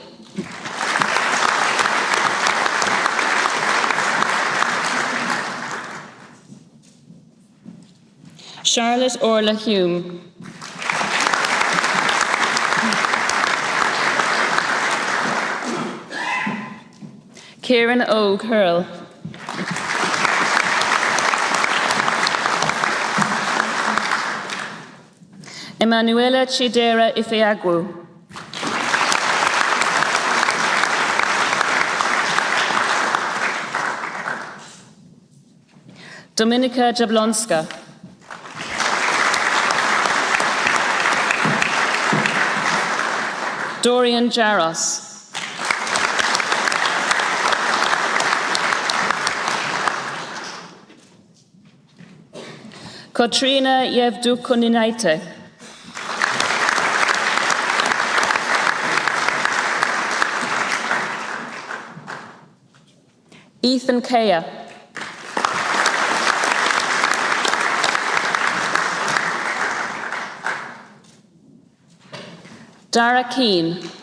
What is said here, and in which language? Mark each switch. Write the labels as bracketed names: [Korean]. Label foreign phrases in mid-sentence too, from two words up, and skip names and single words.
[English] Charlotte Orla Hume. Kieran O. Curl. Emanuela Chidera Ifeagwu. Dominika Jablonska. Dorian Jaros. Katrina Yevdukuninaite. Ethan Kaya. Dara Keane.